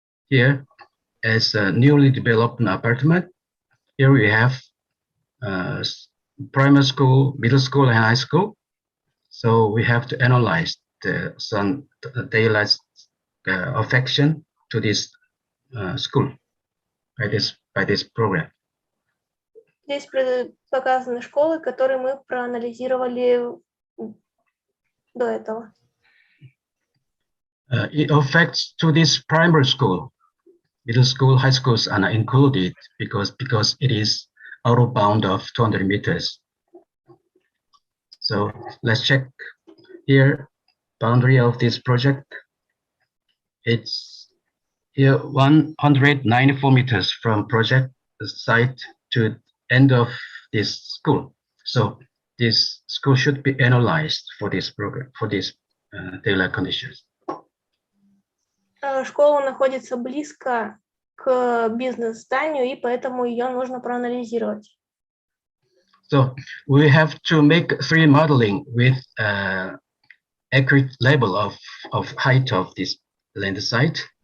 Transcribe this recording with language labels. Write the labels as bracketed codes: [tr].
[en] Here is a newly developed apartment. Here we have primary school, middle school, and high school. So we have to analyze the daylight affection to this school by this program. [ru] Здесь показаны школы, которые мы проанализировали до этого. [en] It affects to this primary school, middle school, high schools are not included because it is out of bound of 200 meters. So let's check here, boundary of this project. It's here 194 meters from project site to end of this school. So this school should be analyzed for this program, for these daylight conditions. [ru] Школа находится близко к бизнес-зданию, и поэтому ее нужно проанализировать. [en] So we have to make 3D modeling with accurate level of height of this land site.